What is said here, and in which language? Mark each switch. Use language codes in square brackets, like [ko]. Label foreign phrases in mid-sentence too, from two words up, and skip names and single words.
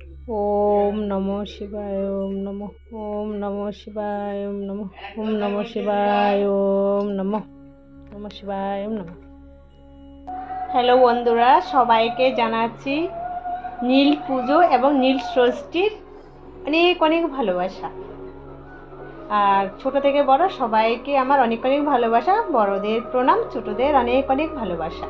[sa] ओम नमो शिवाय ओम नमो शिवाय ओम नमो शिवाय ओम नमो शिवाय ओम नमो। [bn] হ্যালো বন্ধুরা, সবাইকে জানাচ্ছি নীল পুজো এবং নীল ষষ্ঠীর অনেক অনেক ভালোবাসা। আর ছোট থেকে বড় সবাইকে আমার অনেক অনেক ভালোবাসা। বড়দের প্রণাম, ছোটদের অনেক অনেক ভালোবাসা।